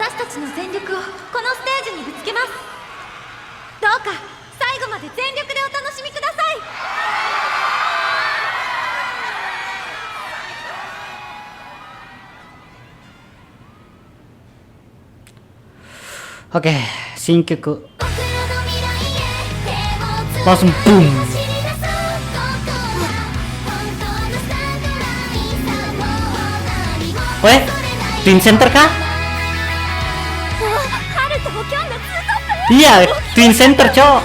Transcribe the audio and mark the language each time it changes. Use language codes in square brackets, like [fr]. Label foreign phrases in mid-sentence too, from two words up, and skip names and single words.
[ja] ちの全力をこのステージにぶつけます。どうか最後まで全力でお楽しみください。 [id] Oke,新曲 langsung boom. Weh, Twin Center kah? Iya, Twin Center, cok.